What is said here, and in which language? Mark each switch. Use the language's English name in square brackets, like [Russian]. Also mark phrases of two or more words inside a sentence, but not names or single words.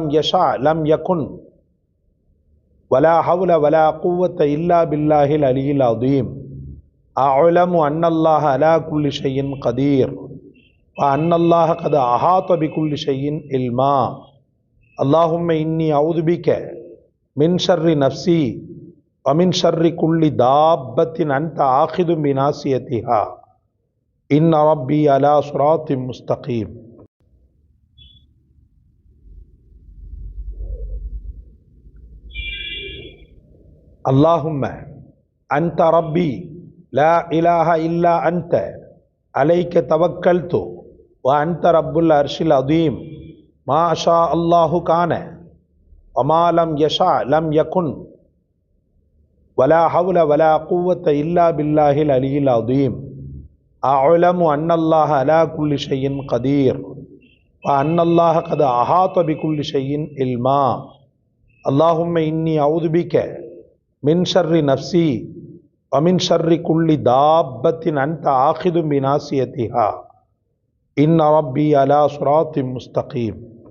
[Arabic] يشأ لم يكن ولا حول ولا قوة إلا بالله العلي العظيم أعلم أن الله على كل شيء قدير وأن الله قد أحاط بكل شيء علما اللهم إني أعوذ بك من شر نفسي ومن شر كل دابة أنت آخذ بناصيتها إن ربي على صراط مستقيم. اللهم أنت ربي لا إله إلا أنت عليك توكلت وأنت رب العرش العظيم ما شاء الله كان وما لم يشاء لم يكن ولا حول ولا قوة إلا بالله العلي العظيم أعلم أن الله على كل شيء قدير أن الله قد أحاط بكل شيء علما. اللهم إني أعوذ بك من شر نفسي ومن شر كل دابة أنت آخذ بناصيتها إن ربي على صراط مستقيم.